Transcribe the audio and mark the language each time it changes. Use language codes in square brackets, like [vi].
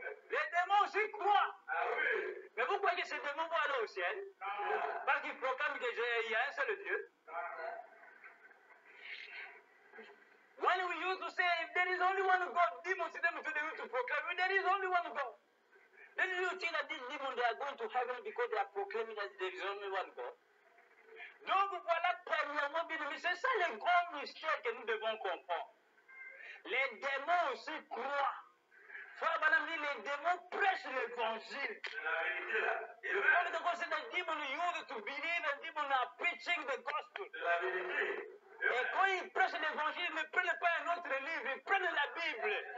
[fr] Les démons s'y croient. Ah oui. Mais vous croyez que ces démons vont aller au ciel? Parce qu'ils proclament qu'il y a un seul Dieu. [en] When we used to say if there is only one God, demons them to proclaim there is only one God. Then you think that these demons they are going to heaven because they are proclaiming that there is only one God. [fr] Donc voilà premièrement premièrement, bien aimé, c'est ça le grand mystère que nous devons comprendre. Les démons aussi croient. Frère Branham dit, les démons prêchent l'évangile. [en] The Prophet of God said that demons used to believe and demons are preaching the gospel. [fr] Et quand ils prêchent l'évangile, ils ne prennent pas un autre livre, ils prennent la Bible.